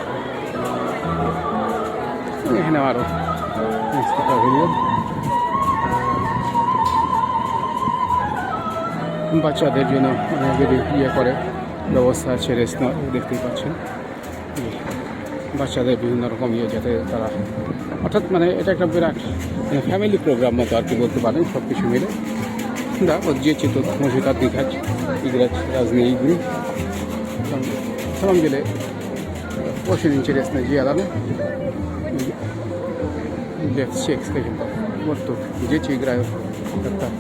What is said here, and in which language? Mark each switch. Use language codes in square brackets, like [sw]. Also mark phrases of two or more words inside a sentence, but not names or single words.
[bn] এখানে আরও বাচ্চাদের জন্য মানে যদি ইয়ে করে ব্যবস্থা আছে, রেস্ট নেওয়ার, দেখতেই পাচ্ছেন বাচ্চাদের বিভিন্ন রকম ইয়ে, যাতে তারা অর্থাৎ মানে এটা একটা বিরাট [en] family program [bn] মতো আর কি বলতে পারেন, সব কিছু মিলে। [ru] Да, вот дети тут могут отдыхать, играть в разные игры. На самом деле очень интересное дело для всех, скажем так. Вот тут дети играют как-то.